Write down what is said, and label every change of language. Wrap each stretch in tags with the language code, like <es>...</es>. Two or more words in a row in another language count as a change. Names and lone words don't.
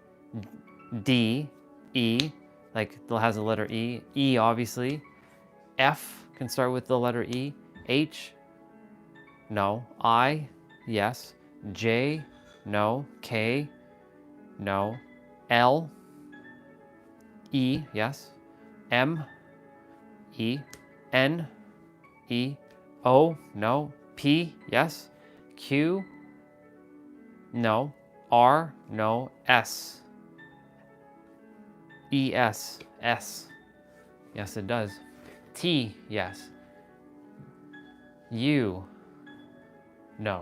<en>D, E, like has the letter E. E obviously. F can start with the letter E. H, no. I, yes. J, no. K, no. L, E, yes. M, E. N, E. O, no. P, yes. Q, no. R, no. S. E, S. S. Yes, it does. T, yes. U, no.</en>